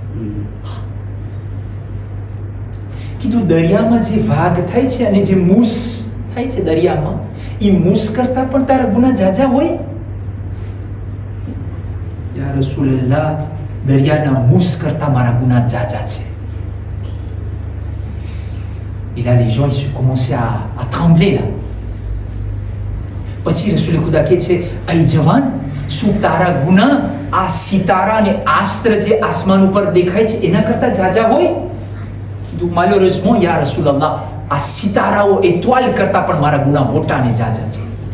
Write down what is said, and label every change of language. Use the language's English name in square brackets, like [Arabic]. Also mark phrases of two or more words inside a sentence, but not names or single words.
[Gujarati] કીધું દરિયામાં જે વાઘ થાય છે અને જે મૂસ થાય છે દરિયામાં, એ મૂસ કરતા પણ તારા ગુનાહ જાજા હોય? [Arabic] يا رسول الله, [Gujarati] દરિયાના મૂસ કરતા મારા ગુનાહ જાજા છે. [French] Et là, les gens, ils commençaient à trembler là. [Gujarati] પછી રસૂલે ખુદા કહે છે, અય જવાન, શું તારા ગુનાહ આ સિતારા અને આસ્ત્ર જે આસમાન ઉપર દેખાય છે એના કરતા જાજા હોય? કીધું malheureusement [Arabic] يا رسول الله, [Gujarati] આ સિતારાઓ એતવાલ કરતા પણ મારા ગુનાહ મોટા ને જાજા છે.